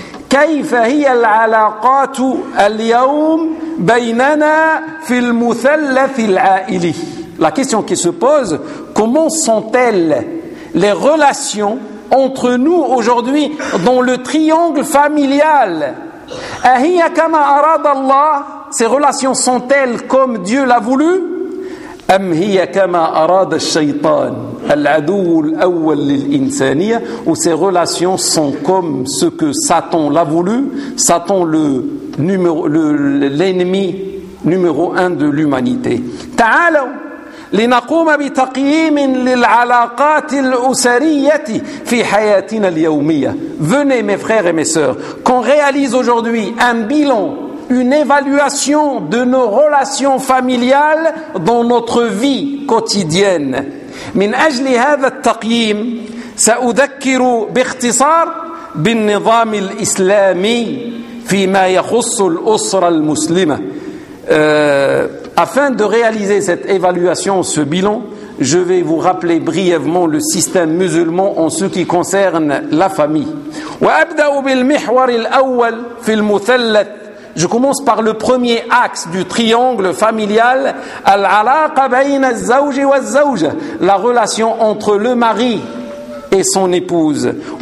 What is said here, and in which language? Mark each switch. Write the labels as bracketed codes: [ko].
[ar] كيف هي العلاقات اليوم بيننا في المثلث العائلي. [fr] La question qui se pose, comment sont-elles les relations entre nous aujourd'hui dans le triangle familial ? [ar] أهي كما أراد الله, [fr] ces relations sont-elles comme Dieu l'a voulu ? [ar] أم هي كما أراد الشيطان, العدو الأول للإنسانية, [fr] ou ces relations sont comme ce que Satan l'a voulu, Satan l'ennemi numéro un de l'humanité. [ar] تعالوا لنقوم بتقييم للعلاقات الأسرية في حياتنا اليومية. [fr] Venez mes frères et mes sœurs, qu'on réalise aujourd'hui un bilan, une évaluation de nos relations familiales dans notre vie quotidienne. [ar] من أجل هذا التقييم سأذكر باختصار بالنظام الإسلامي فيما يخص الأسرة المسلمة. [fr] Afin de réaliser cette évaluation, ce bilan, je vais vous rappeler brièvement le système musulman en ce qui concerne la famille. Je commence par le premier axe du triangle familial, la relation entre le mari et son épouse.